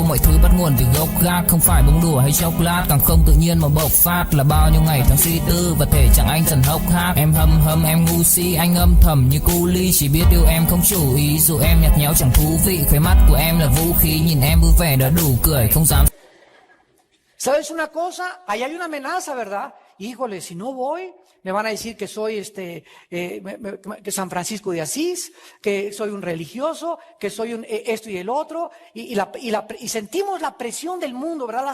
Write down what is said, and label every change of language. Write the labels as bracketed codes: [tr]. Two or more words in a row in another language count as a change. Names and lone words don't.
[vi] Mọi thứ bắt nguồn từ gốc gác, không phải bông đùa hay chốc lát, càng không tự nhiên mà bộc phát. Là bao nhiêu ngày tháng suy tư và thể chẳng anh dần hốc hác. Em hâm em ngu si, anh âm thầm như cu ly, chỉ biết yêu em không chủ ý, dù em nhạt nhẽo chẳng thú vị. Khóe mắt của em là vũ khí, nhìn em vui vẻ đã đủ cười, không dám. [es] ¿Sabes una cosa? Ahí hay una amenaza, ¿verdad? Híjole, si no voy, me van a decir que soy que San Francisco de Asís, que soy un religioso, que soy un esto y el otro, y sentimos la presión del mundo, ¿verdad?